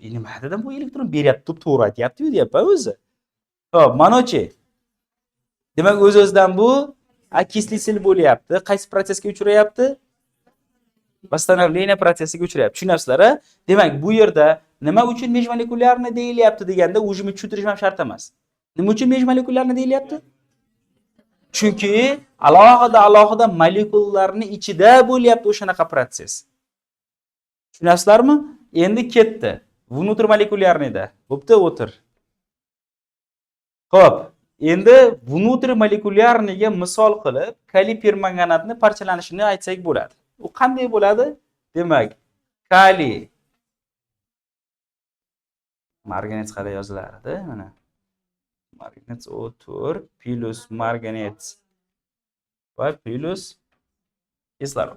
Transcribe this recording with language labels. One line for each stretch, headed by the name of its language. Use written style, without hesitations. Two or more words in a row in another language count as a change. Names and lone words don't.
Uzbek: Nima dedim, bu elektron beryapti, to'g'ri aytyapti-yu deyapman o'zi. Hop, manochi. Demak, o'z-o'zidan bu okислитель bo'lyapti. Qaysi prosesga uchrayapti? Восстановление prosesiga uchrayapti. Tushunyapsizlar-a? Demak, bu yerda nima uchun межмолekулярni deyilyapti deganda o'zimni tushuntirish ham shart emas. Nima uchun межмолekулярni deyilyapti? Chunki alohida molekulalarni ichida bo'lyapti o'shanaqa proses. Tushunyapsizlarmi? Endi ketdi. Внутрмолekулярныйda. Bo'pti, o'tir. Xo'p, endi внутрмолekулярныйga misol qilib kaliy permanganatni parchalanishini aytsak bo'ladi. U qanday bo'ladi? Demak, kaliy marganet qara yozilardi, mana. Marganet o'tir plus marganet va plus kislorod.